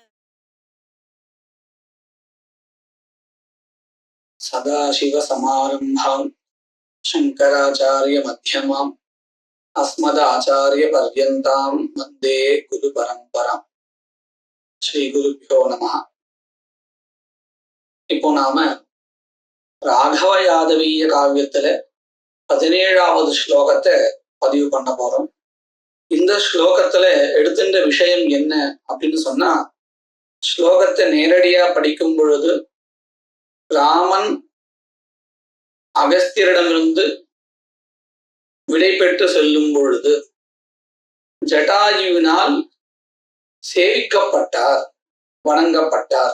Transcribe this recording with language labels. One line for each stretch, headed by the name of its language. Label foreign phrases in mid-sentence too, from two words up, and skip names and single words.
Sanskrit: सदाशिव समारंभां शंकराचार्य मध्यमां अस्मदाचार्य पर्यन्तां वन्दे गुरु परंपरा। श्री गुरुभ्यो नमः।
Tamil: இப்போ நாம ராகவ யாதவீய காவியத்துல 17வது ஸ்லோகத்தை பதிவு பண்ண போறோம். இந்த ஸ்லோகத்துல எடுத்துட்ட விஷயம் என்ன அப்படின்னு சொன்னா, ஸ்லோகத்தை நேரடியா படிக்கும் பொழுது ராமன் அகஸ்தியரிடமிருந்து விடை பெற்று செல்லும் பொழுது ஜட்டாயுவினால் சேவிக்கப்பட்டார், வணங்கப்பட்டார்.